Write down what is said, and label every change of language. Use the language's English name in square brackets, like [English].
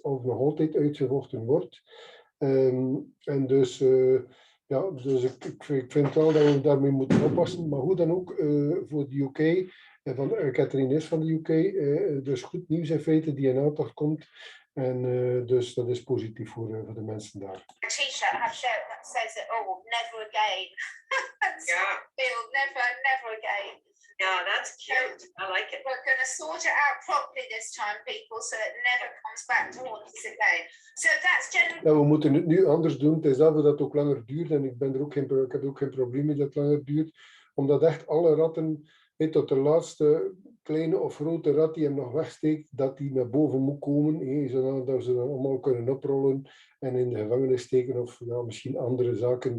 [Dutch] Of nog altijd uitgevochten wordt. En dus... ja, dus ik vind wel dat we daarmee moeten oppassen. Maar hoe dan ook, voor de UK... van Catherine is van de UK, dus goed nieuws in feite die in aandacht komt. En dus dat is positief voor de mensen daar. [English] A t-shirt, have shirt that says it all, never again. Yeah. Never again. Yeah, that's cute. I like it. We're going to sort it out properly this time, people, so it never comes back to haunt us again. So that's generally... [Dutch] Ja, we moeten het nu anders doen. Het is dat het ook langer duurt. En ik heb ook geen probleem mee dat het langer duurt. omdat echt alle ratten, tot de laatste kleine of grote rat die hem nog wegsteekt, dat die naar boven moet komen, zodat ze dan allemaal kunnen oprollen en in de gevangenis steken, of misschien andere zaken.